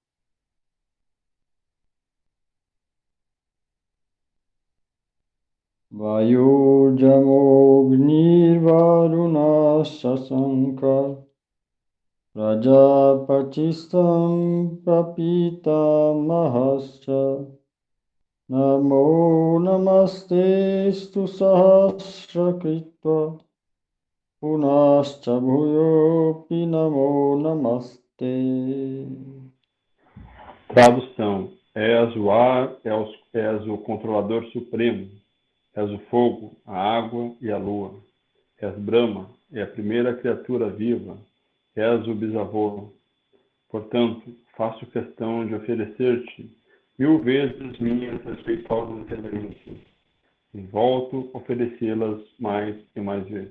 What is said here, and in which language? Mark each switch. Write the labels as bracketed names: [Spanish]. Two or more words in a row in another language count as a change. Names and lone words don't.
[Sanskrit] वायुर्यमोऽग्निर्वरुणः शशाङ्कः प्रजापतिस्त्वं प्रपिता महश्च नमो नमस्ते ऽस्तु सहस्र कृत्वः पुनश्च भूयोऽपि नमो नमस्ते. [Portuguese] Tradução: És o ar, és o controlador supremo, és o fogo, a água e a lua, és Brahma, é a primeira criatura viva, és o bisavô. Portanto, faço questão de oferecer-te 1000 vezes minhas respeitosas reverências, e volto a oferecê-las mais e mais vezes.